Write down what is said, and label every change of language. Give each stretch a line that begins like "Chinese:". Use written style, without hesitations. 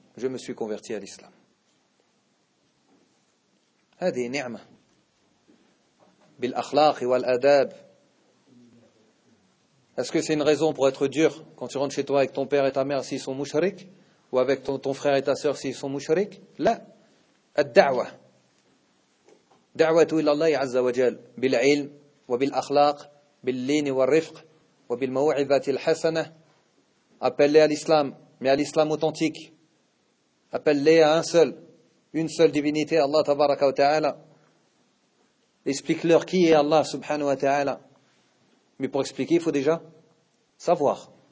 French: Je me suis converti à l'islam. »
Arabic: هذه نعمة بالأخلاق والأداب.
French: Est-ce que c'est une raison pour être dur quand tu rentres chez toi avec ton père et ta mère s'ils sont mouchrik, ou avec ton frère et ta sœur s'ils sont mouchrik?
Arabic: La الدعوة دعوة إلى الله عز وجل بالعلم وبالأخلاق باللين والرفق وبالموعظة الحسنة.
French: Appelle-les à l'islam, mais à l'islam authentique. Appelle-les à un seul, une seule divinité, Allah tabaraka wa ta'ala. Explique-leur qui est Allah subhanahu wa ta'ala. Mais pour expliquer, il faut déjà savoir.